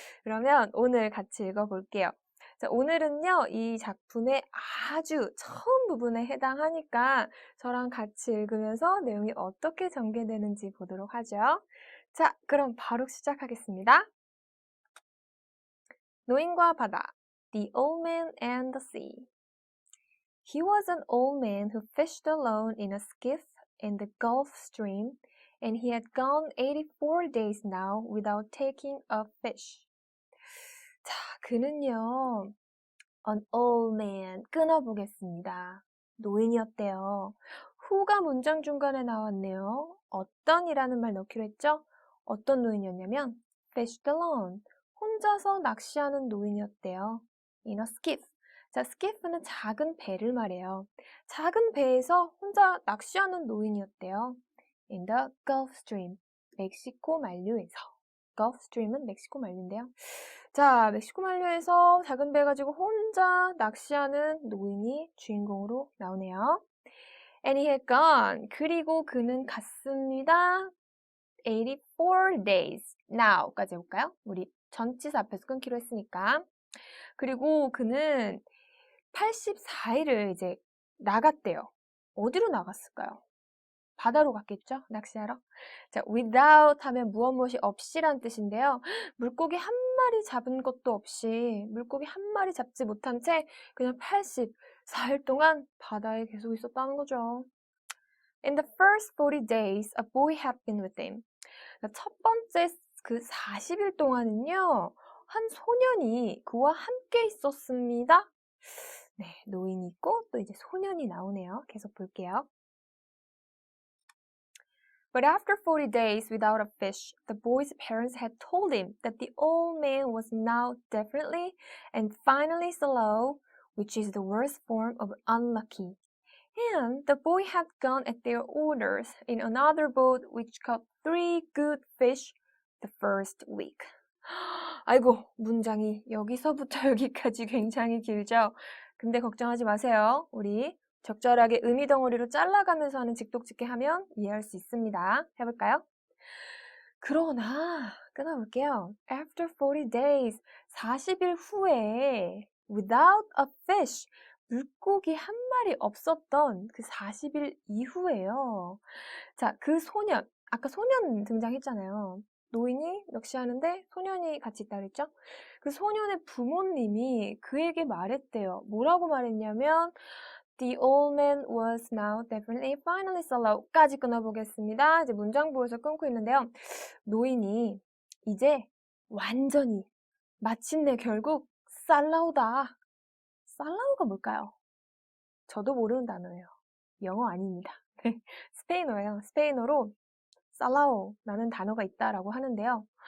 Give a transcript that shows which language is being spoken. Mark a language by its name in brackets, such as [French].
[Korean] 그러면 오늘 같이 읽어볼게요. 자, 오늘은요, 이 작품의 아주 처음 부분에 해당하니까 저랑 같이 읽으면서 내용이 어떻게 전개되는지 보도록 하죠. 자, 그럼 바로 시작하겠습니다. 노인과 바다, The Old Man and the Sea. [English] He was an old man who fished alone in a skiff in the Gulf Stream, and he had gone 84 days now without taking a fish. [Korean] 자, 그는요, [English] an old man, [Korean] 끊어보겠습니다. 노인이었대요. who가 문장 중간에 나왔네요. 어떤이라는 말 넣기로 했죠? 어떤 노인이었냐면, [English] fished alone, [Korean] 혼자서 낚시하는 노인이었대요. [English] in a skiff. [Korean] 자, skiff는 작은 배를 말해요. 작은 배에서 혼자 낚시하는 노인이었대요. [English] in the Gulf Stream, [Korean] 멕시코 만류에서. Gulf Stream은 멕시코 만류인데요. 자, 멕시코 만류에서 작은 배 가지고 혼자 낚시하는 노인이 주인공으로 나오네요. [English] And he had gone. [Korean] 그리고 그는 갔습니다. [English] 84 days. Now [Korean] 까지 해볼까요? 우리 전치사 앞에서 끊기로 했으니까. 그리고 그는 84일을 이제 나갔대요. 어디로 나갔을까요? 바다로 갔겠죠? 낚시하러? 자, without 하면 무엇 없이란 뜻인데요. 물고기 한 마리 잡은 것도 없이 물고기 한 마리 잡지 못한 채 그냥 84일 동안 바다에 계속 있었다는 거죠. [English] In the first 40 days, a boy had been with him. [Korean] 첫 번째 그 40일 동안은요, 한 소년이 그와 함께 있었습니다. 네, 노인이 있고 또 이제 소년이 나오네요. 계속 볼게요. [English] But after 40 days without a fish, the boy's parents had told him that the old man was now definitely and finally slow, which is the worst form of unlucky. And the boy had gone at their orders in another boat which caught 3 good fish the first week. [Korean] 아이고, 문장이 여기서부터 여기까지 굉장히 길죠? 근데 걱정하지 마세요. 우리 적절하게 의미 덩어리로 잘라가면서 하는 직독직해 하면 이해할 수 있습니다. 해볼까요? 그러나 끊어볼게요. [English] After 40 days, [Korean] 40일 후에 [English] without a fish, [Korean] 물고기 한 마리 없었던 그 40일 이후에요. 자, 그 소년, 아까 소년 등장했잖아요. 노인이 낚시하는데 소년이 같이 있다 그랬죠? 그 소년의 부모님이 그에게 말했대요. 뭐라고 말했냐면 [English] The old man was now definitely finally slow까지 끊어보겠습니다. [Korean] 이제 문장 보여서 끊고 있는데요. 노인이 이제 완전히 마침내 결국 살라우다. 살라우가 뭘까요? 저도 모르는 단어예요. 영어 아닙니다. 스페인어예요. 스페인어로 살라오라는 단어가 있다라고 하는데요.